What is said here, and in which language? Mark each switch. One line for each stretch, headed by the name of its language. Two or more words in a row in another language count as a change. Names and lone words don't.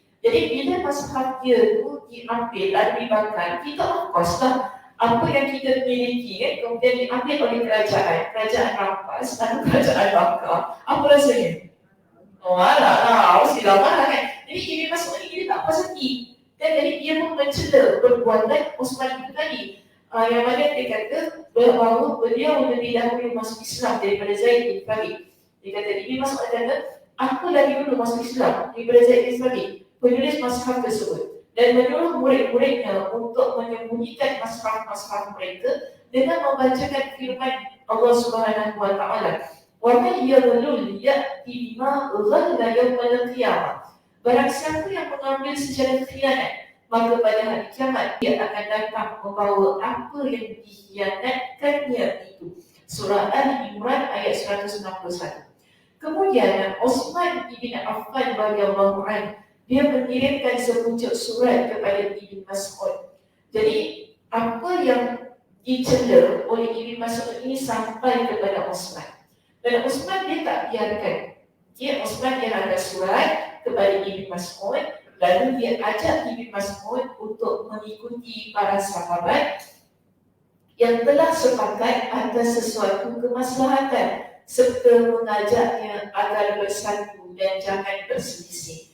Malay: Jadi bila mushaf dia tu diambil dan dibakar, kita
English: of course
Malay: lah apa yang kita miliki kan, kemudian diambil oleh kerajaan rampas dan kerajaan bakar, apa rasanya? Oh alah, mesti marah kan. Jadi Ibn Mas'ud ini dia tak puas hati, dan jadi dia pun mencela perbuatan Utsman itu tadi. Yang mana dia kata bahawa beliau lebih dahulu masuk Islam daripada Zaid bin Thabit. Dia kata, Ibn Mas'ud kata, aku lagi dulu masuk Islam daripada Zaid bin Thabit, penulis mushaf tersebut, dan menyuruh murid-muridnya untuk menyembunyikan mushaf-mushaf mereka dengan membacakan firman Allah
Arabic: سبحانه وتعالى. وَمَنْ يَغْلُلْ يَأْتِ بِمَا غَلَّ يَوْمَ الْقِيَامَةِ.
Malay: Barang siapa yang mengambil secara khianat, maka pada hari kiamat dia akan datang membawa apa yang dikhianatkannya itu. Surah Al-Imran ayat 161. Kemudian Osman bin Affan
Arabic: رضي الله عنه
Malay: dia mengirimkan sepucuk surat kepada Ibn Mas'ud. Jadi apa yang dicela oleh Ibn Mas'ud ini sampai kepada Osman. Dan Osman dia tak biarkan. Osman dia hantar surat kepada Ibn Mas'ud, lalu dia ajak Ibn Mas'ud untuk mengikuti para sahabat yang telah sepakat atas sesuatu kemaslahatan serta mengajaknya agar bersatu dan jangan berselisih.